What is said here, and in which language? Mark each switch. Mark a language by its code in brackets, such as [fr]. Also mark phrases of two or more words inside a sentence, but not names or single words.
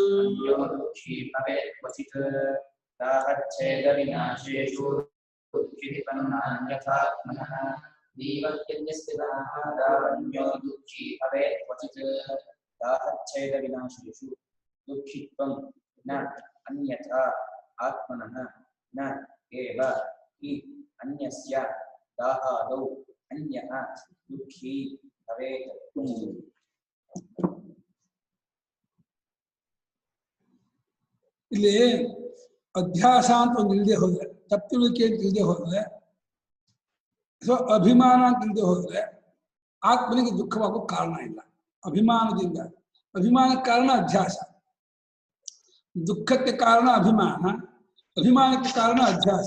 [sa] दाहच्छेदविनाशेषु दुःखित्वन्नान्यथात्मनः नैव ह्यन्यस्य दाहादौ दुःखी भवेत् क्वचित् दाहच्छेदविनाशेषु दुःखित्वं न अन्यथा आत्मनः न एव हि अन्यस्य दाहादौ अन्यः दुःखी भवेत् क्वचित् [kn] ಇಲ್ಲಿ ಅಧ್ಯಾಸ ಅಂತ ಒಂದು ಇಲ್ಲದೆ ಹೋದ್ರೆ ತಪ್ಪುಳಿಕೆ ಅಂತ ಇಲ್ಲದೆ ಹೋದ್ರೆ ಅಥವಾ ಅಭಿಮಾನ ಅಂತ ಇಲ್ಲದೆ ಹೋದ್ರೆ ಆತ್ಮನಿಗೆ ದುಃಖವಾಗೋ ಕಾರಣ ಇಲ್ಲ. ಅಭಿಮಾನದಿಂದ ಅಭಿಮಾನಕ್ಕೆ ಕಾರಣ ಅಧ್ಯಾಸ, ದುಃಖಕ್ಕೆ ಕಾರಣ ಅಭಿಮಾನ, ಅಭಿಮಾನಕ್ಕೆ ಕಾರಣ ಅಧ್ಯಾಸ.